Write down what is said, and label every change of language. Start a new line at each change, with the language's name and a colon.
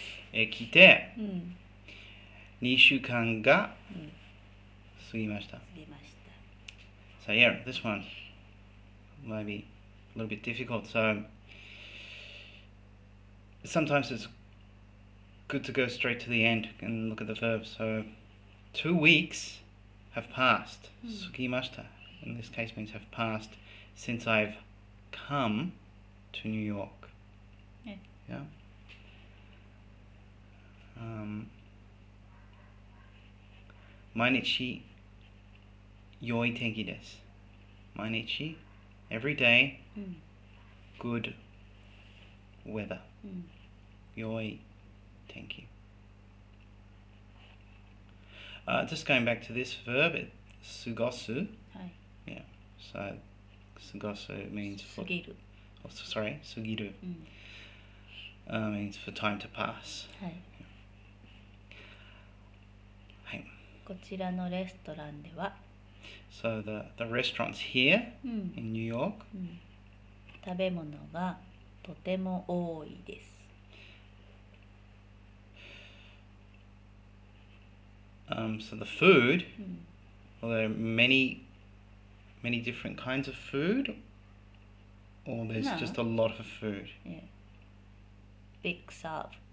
Japanese: 来て、2週間が過ぎました。
English: So yeah, this one might be a little bit difficult. So sometimes it's good to go straight to the end and look at the verb. So 2 weeks have passed. 過ぎました in this case means have passed since I've come to New York. Yeah.
Japanese: 毎日良い天気です。
English: 毎日 every day good weather.
Japanese: 良い天気.
English: Just going back to this verb, 過ごす. Yeah. So 過ごす means for 過ぎる. Oh, sorry, 過ぎる. Means for time to pass.
Japanese: こちらのレストランでは
English: So the restaurants here in New York
Japanese: 食べ物がとても多いです。
English: So the food, well, there are many different kinds of food, or there's just a lot of food. Yeah. Big serve.